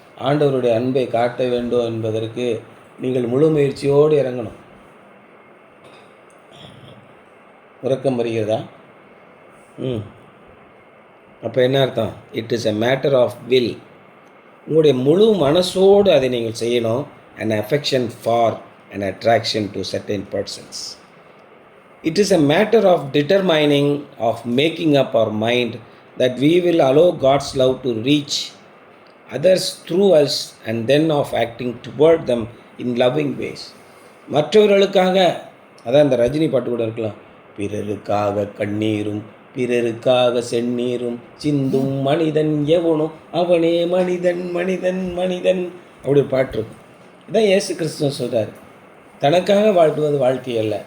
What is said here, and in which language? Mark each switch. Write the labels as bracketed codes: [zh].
[ta] ஆண்டவருடைய அன்பை காட்ட வேண்டும் என்பதற்கு நீங்கள் முழு முயற்சியோடு இறங்கணும். உறக்கம் வருகிறதா? அப்போ என்ன அர்த்தம்? [en] It is a matter of will. [ta] உங்களுடைய முழு மனசோடு அதை நீங்கள் செய்யணும். [en] an affection for an attraction to certain persons. It is a matter of determining, of making up our mind that we will allow God's love to reach others through us and then of acting toward them in loving ways. [ta] மற்றவர்களுக்காக, அதான் இந்த ரஜினி பாட்டு கூட இருக்கலாம், பிறருக்காக கண்ணீரும் பிறருக்காக செந்நீரும் சிந்தும் மனிதன் எவனும் அவனே மனிதன் மனிதன் மனிதன் அப்படி பாட்டு இருக்கும். இதான் இயேசு கிறிஸ்துவ சொல்கிறார். தனக்காக வாழ்த்துவது வாழ்க்கை அல்ல.